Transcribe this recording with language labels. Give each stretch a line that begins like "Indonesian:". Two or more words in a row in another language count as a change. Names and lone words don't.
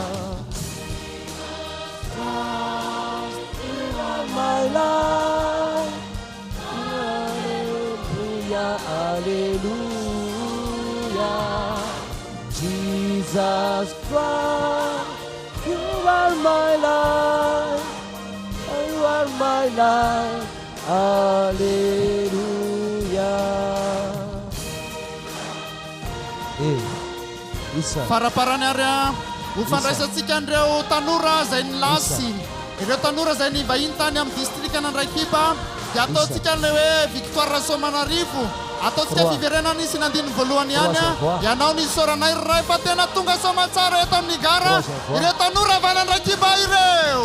English: You are my life, hallelujah, hallelujah. Jesus Christ, you are my life, you are my life, hallelujah.
Malagasy: Isa. Faraparany ary hofandraisantsika andreo tanora zay nilasy, ireo tanora zay nivahiny tany amin'ny distrika Andraikiba, dia ataontsika le hoe Victoire Soamanarivo, ataontsika fiverenana isy nandiny voalohany ihany ianao ny soranay ray fa tena tonga soamantsara eto amin'ny gara, ireo tanora avy any Andraikiba ireo.